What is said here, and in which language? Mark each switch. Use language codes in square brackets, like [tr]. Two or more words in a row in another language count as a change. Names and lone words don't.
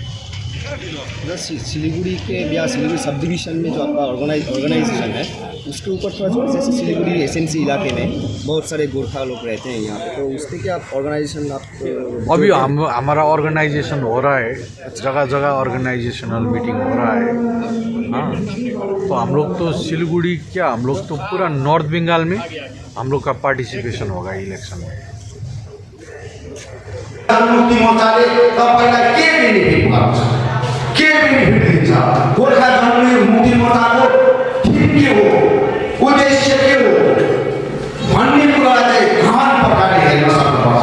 [hi] सिलीगुड़ी के या सिलीगुड़ी [en] sub division [hi] में जो आपका ऑर्गेनाइजेशन है उसके ऊपर थोड़ा सा, जैसे सिलीगुड़ी एसएनसी इलाके में बहुत सारे गोरखा लोग रहते हैं यहाँ पे, तो उसके क्या ऑर्गेनाइजेशन आप अभी हमारा ऑर्गेनाइजेशन हो रहा है, जगह जगह [en] organizational meeting [hi] हो रहा है। हाँ, तो हम लोग तो सिलीगुड़ी क्या, हम लोग तो पूरा नॉर्थ बंगाल में हम लोग का पार्टिसिपेशन होगा इलेक्शन में। [ne] जनमुक्ति मोर्चाले तपाईलाई के बेनिफिट गर्छ, के बेनिफिट दिन्छ? गोर्खा जनमुक्ति मोर्चाको थीम के हो, उद्देश्य के हो भन्ने कुरा चाहिँ गहन प्रकारले हेर्न सक्नुपर्छ।